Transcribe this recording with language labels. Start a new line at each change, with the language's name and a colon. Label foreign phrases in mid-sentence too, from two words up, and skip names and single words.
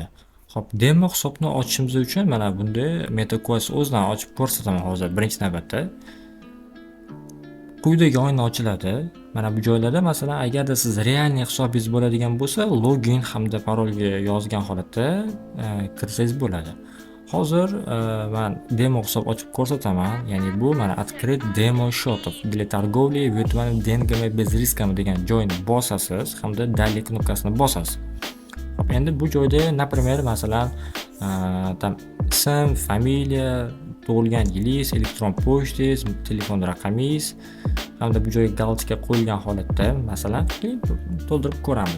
Uzbek: Xo'p, demo hisobni ochishimiz uchun mana bunday MetaQuartz o'zidan ochib ko'rsataman hozir birinchi navbatda. Quyidagi oyna ochiladi. Mana bu joylarda masalan agarda siz realniy hisobingiz bo'ladigan bo'lsa, login hamda parolga yozgan holatda kirsangiz bo'ladi. Hozir men demo hisob ochib ko'rsataman. Ya'ni bu mana
Russian: открыть демо счетов для торговли виртуальными деньгами без рисками
Uzbek: degan joyni bosasiz hamda dalil knopkasini bosasiz. Hop, endi bu joyda, например, masalan, ism, familiya, tug'ilgan yilingiz, elektron pochtangiz, telefon raqamingiz hamda bu joyga galочка qo'yilgan holatda masalan to'ldirib ko'ramiz.